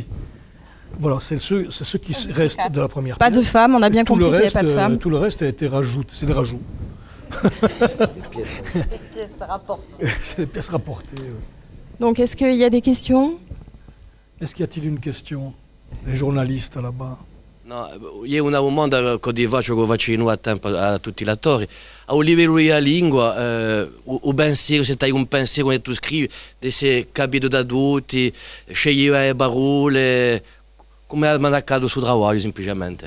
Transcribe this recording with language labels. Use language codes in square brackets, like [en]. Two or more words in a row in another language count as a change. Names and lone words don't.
[fr] Voilà, c'est ceux qui restent de la première pièce. Pas de femmes, on a bien compris qu'il n'y avait pas de femmes. Tout le reste a été rajouté, c'est des rajouts. Des pièces rapportées. C'est des pièces rapportées. Oui. Donc, est-ce qu'il y a des questions? Est-ce qu'il y a-t-il une question? Les journalistes là-bas. [it] No, io una domanda che faccio a tempo a tutti gli attori. A livello della lingua, o pensiero, se hai un pensiero quando tu scrivi, se capito da tutti, scegli le parole, come è accaduto sul lavoro semplicemente?